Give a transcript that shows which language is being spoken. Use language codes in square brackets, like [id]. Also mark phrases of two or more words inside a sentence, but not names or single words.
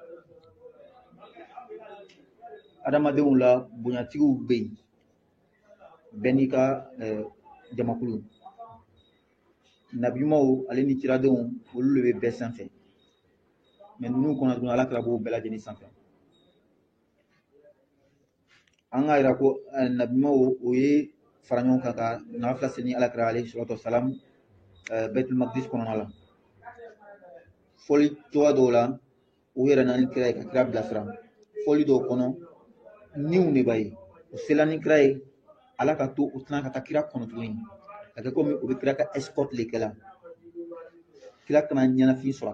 [bm] adamadenw la bonyatigiw bɛ yen bɛɛ n'i ka jamakulu nabiɲumanw ale ni kiradenw olu de bɛ bɛɛ sanfɛ mɛ ninnu kɔnɔ tuguni alakira b'o bɛɛ lajɛlen sanfɛ an ka yira ko nabiɲumanw o ye fara ɲɔgɔn kan ka nafila se ni alakira alayhi [ar] الصلاة والسلام [bm] baitul maqdis kɔnɔna la fɔli cogoya dɔw la u yɛrɛ na ni kira ye ka kira bilasira fɔli dɔw kɔnɔ niw de b'a ye o sela ni kira ye ala ka to u tɛna ka taa kira kɔnɔ tuguni ka kɛ komi u bɛ kira ka escorte le kɛla kira kana ɲɛnafin sɔrɔ a